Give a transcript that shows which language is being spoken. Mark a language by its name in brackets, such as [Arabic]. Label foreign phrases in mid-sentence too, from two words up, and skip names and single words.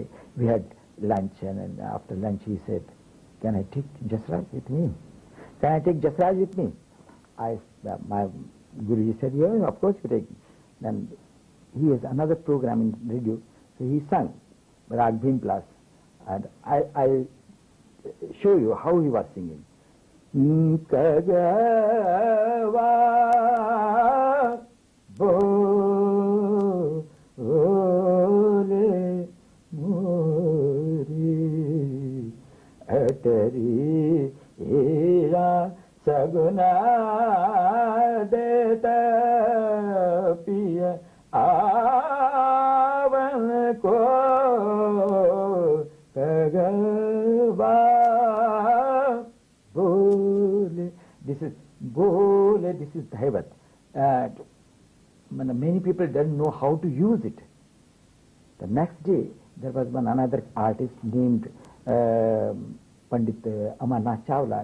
[English] We had lunch, and after lunch he said, can I take Jasraj with me? Can I take Jasraj with me? My Guruji said, yeah, of course you take. Then he has another program in radio, so he sang Rag Bhim Plus, and I show you how he was singing. [Hindi] कगवा बोले मुरी अटरी इरा सगुना देता पिया आवन को कगवा बोले. [English] This is bole, this is Dhaivat. Many people don't know how to use it. The next day, there was another artist named Pandit Amarnath Chawla.